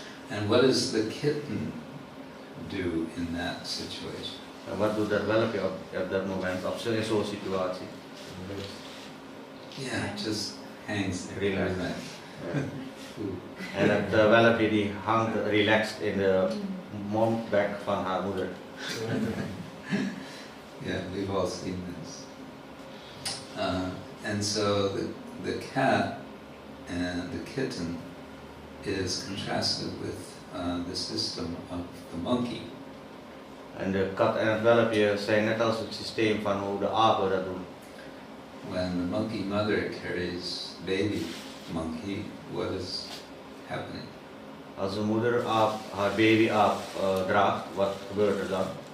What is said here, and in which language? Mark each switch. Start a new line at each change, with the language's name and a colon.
English: And what does the kitten do in that situation?
Dutch: En wat doet dat welpje op dat moment, in zo'n situatie?
English: Yeah, it just hangs there. Relaxed. Relaxed.
Dutch: En het welpje die hangt relaxed in de mondbek van haar moeder.
English: Yeah, we've all seen this. And so the cat and the kitten is contrasted with the system of the monkey.
Dutch: En de kat en het welpje zijn net als het systeem van hoe de apen dat doen.
English: When the monkey mother carries baby monkey, what is happening?
Dutch: Als de moeder aap haar baby aap draagt, wat gebeurt er dan?